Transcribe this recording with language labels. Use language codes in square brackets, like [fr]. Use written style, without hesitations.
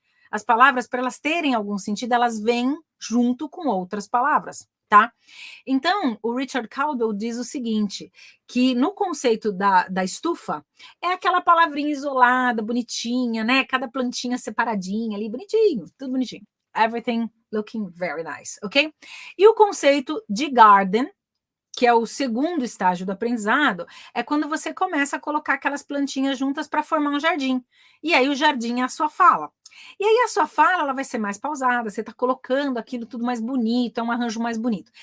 [pt] As palavras, para elas terem algum sentido, elas vêm junto com outras palavras, tá? Então, o Richard Caldwell diz o seguinte, que no conceito da estufa, é aquela palavrinha isolada, bonitinha, né? Cada plantinha separadinha ali, bonitinho, tudo bonitinho. [en] Everything looking very nice, ok? [pt] E o conceito de garden, que é o segundo estágio do aprendizado, é quando você começa a colocar aquelas plantinhas juntas para formar um jardim. E aí o jardim é a sua fala. E aí a sua fala ela vai ser mais pausada, você está colocando aquilo tudo mais bonito, é um arranjo mais bonito.